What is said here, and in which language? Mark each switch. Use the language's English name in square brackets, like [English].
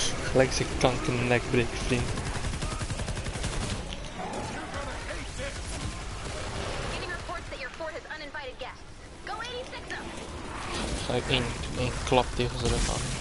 [Dutch] Gelijk zijn kanker in de nek breken, vriend. [English] Getting reports that your fort has uninvited guests. Go 86 up. [Dutch] Gelijk één klap tegen zijn rug aan.